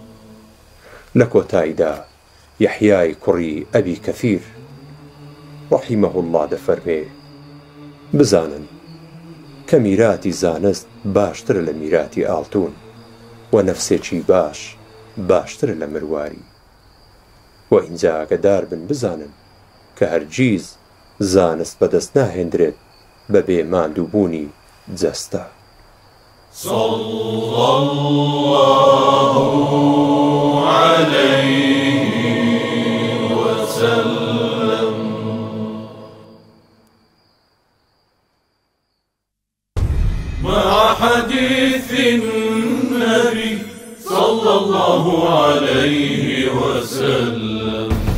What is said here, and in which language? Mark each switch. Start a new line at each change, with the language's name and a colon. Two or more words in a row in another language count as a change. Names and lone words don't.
Central Kurdish: لە کۆتاییدا یەحیای کوڕی ئەبی کەثیر
Arabic: ڕەحیمەه الله
Central Kurdish: دەفەرمێ بزانن کە میراتی زانست باشترە لە میراتی ئاڵتون و نەفسێکی باشترە لە مرواری و ئینجا ئاگادار بن بزانن کە هەرگیز زانست بەدەست ناهێنرێت بە بێ ماندووبوونی جەستە.
Arabic: صلى الله عليه وسلم. مع حديث النبي صلى الله عليه وسلم